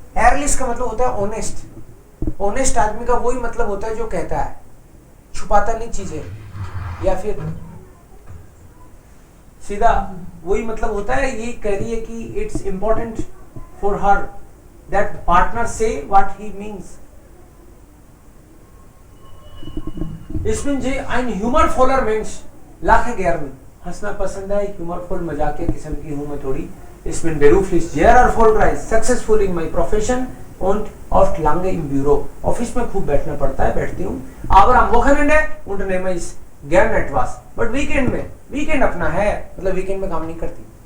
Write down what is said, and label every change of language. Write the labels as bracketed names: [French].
[Hindi] Ehrlich का मतलब होता है honest. Honest आदमी का वही मतलब होता है जो कहता है, छुपाता नहीं चीजें, या फिर सीधा वही मतलब होता है। ये कह रही है कि [English] it's important for her that partner say what he means. [Hindi] इसमें जी [German] ein humorvoller Mensch, lache gern, [Hindi] हंसना पसंद है, humorvoll मजाकिया किस्म की हूँ मैं थोड़ी। [German] इसमें beruflich sehr erfolgreich, [English] successful in my profession [German] und oft lange im Büro. [Hindi] Office में खूब बैठना पड़ता है, बैठती हूँ। [German] aber am Wochenende unternehme ich gern etwas, [Hindi] but weekend में, weekend अपना है, मतलब weekend में काम नहीं करती।